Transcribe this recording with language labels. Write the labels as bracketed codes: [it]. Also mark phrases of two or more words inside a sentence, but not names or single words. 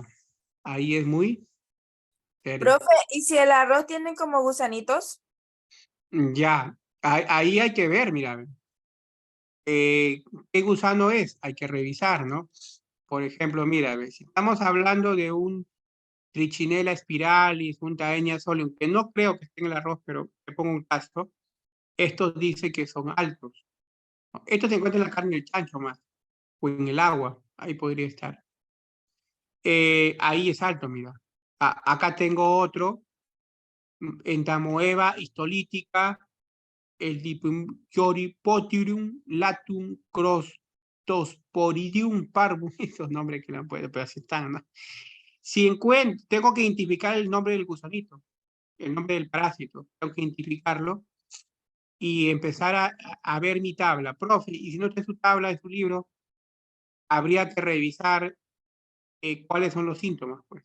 [es] Ahí es muy serio. Profe, ¿y si el arroz tiene como gusanitos? Ya, ahí hay que ver, mira, qué gusano es, hay que revisar, ¿no? Por ejemplo, mira, si estamos hablando de un Trichinella spiralis, un Taenia solium, que no creo que esté en el arroz, pero te pongo un caso, estos dice que son altos, ¿no? Estos se encuentran en la carne del chancho más, o en el agua, ahí podría estar. Ahí es alto, mira. Acá tengo otro, entamoeba histolítica, el Dipyoripotirum latum crostosporidium parvum, esos nombres que no puedo, pero así están, ¿no? Si tengo que identificar el nombre del gusanito, el nombre del parásito, tengo que identificarlo y empezar a ver mi tabla. Profe, y si no está su tabla de su libro, habría que revisar cuáles son los síntomas, pues.